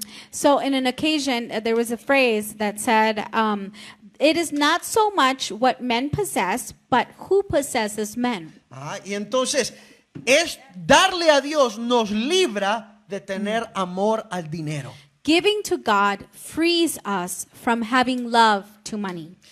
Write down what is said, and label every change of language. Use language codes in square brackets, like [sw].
[en] So, in an occasion, there was a phrase that said, it is not so much what men possess, but who possesses men. [es] Y entonces, es darle a Dios nos libra de tener amor al dinero. [en] Giving to God frees us from having love to money